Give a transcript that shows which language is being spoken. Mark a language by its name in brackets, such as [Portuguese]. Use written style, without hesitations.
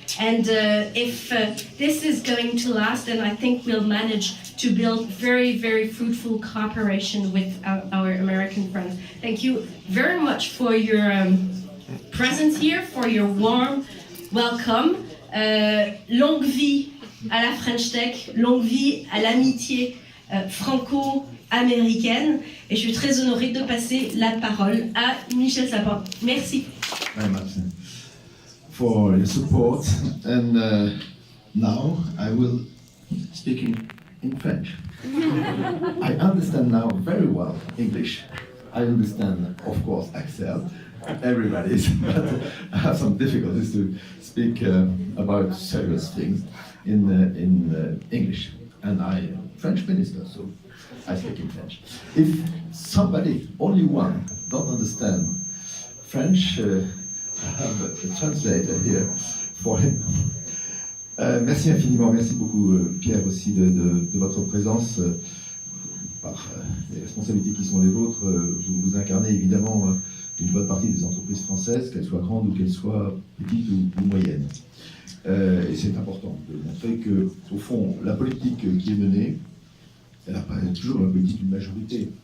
[English] And if this is going to last, then I think we'll manage to build very, very fruitful cooperation with our American friends. Thank you very much for your presence here, for your warm welcome. [French] Longue vie à la French Tech, longue vie à l'amitié franco-américaine. Et je suis très honorée de passer la parole à Michel Sapin. Merci. [English] Very much for your support, and now I will speak in French. I understand now very well English. I understand, of course, Excel, everybody's, but I have some difficulties to speak about serious things in English. And I am a French minister, so I speak in French. If somebody, only one, don't understand French, I have a translator here for him. [French] Merci infiniment, merci beaucoup Pierre aussi de votre présence. Par les responsabilités qui sont les vôtres, vous incarnez évidemment une bonne partie des entreprises françaises, qu'elles soient grandes ou qu'elles soient petites ou moyennes. Et c'est important de montrer que, au fond, la politique qui est menée, elle n'a pas toujours la politique d'une majorité.